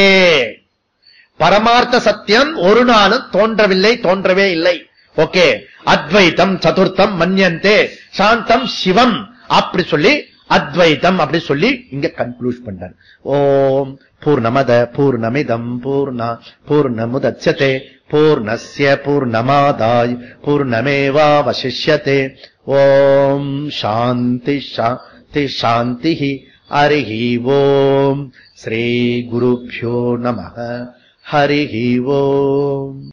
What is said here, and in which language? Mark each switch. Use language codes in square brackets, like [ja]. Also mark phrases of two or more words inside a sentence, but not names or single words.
[ta] பரமார்த்த சத்தியம் ஒரு நாளும் தோன்றவில்லை, தோன்றவே இல்லை. ஓகே, [sa] अद्वैतं चतुर्थं मन्यन्ते शान्तं शिवम् [ta] அப்படி சொல்லி அத்வைத்தம் அப்படி சொல்லி இங்க கன்க்ளூட் பண்றார். [sa] ॐ पूर्णमदः पूर्णमिदं पूर्णात् पूर्णमुदच्यते पूर्णस्य पूर्णमादाय पूर्णमेवावशिष्यते. ॐ शान्तिः शान्तिः शान्तिः. हरिः ॐ। श्री गुरुभ्यो नमः. हरिः ॐ.